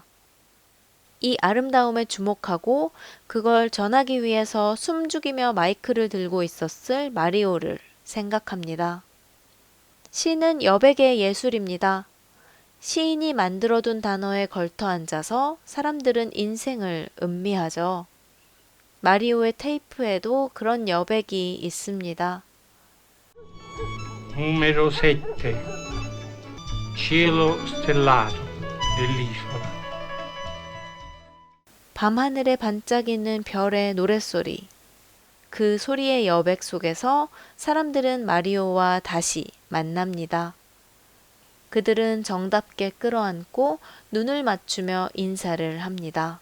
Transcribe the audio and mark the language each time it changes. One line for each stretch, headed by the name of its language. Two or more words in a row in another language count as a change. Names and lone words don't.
Korean: 이 아름다움에 주목하고 그걸 전하기 위해서 숨죽이며 마이크를 들고 있었을 마리오를 생각합니다. 시는 여백의 예술입니다. 시인이 만들어둔 단어에 걸터 앉아서 사람들은 인생을 음미하죠. 마리오의 테이프에도 그런 여백이 있습니다.
Italian: Numero 7. Cielo stellato dell'isola.
Korean: 밤하늘에 반짝이는 별의 노랫소리. 그 소리의 여백 속에서 사람들은 마리오와 다시 만납니다. 그들은 정답게 끌어안고 눈을 맞추며 인사를 합니다.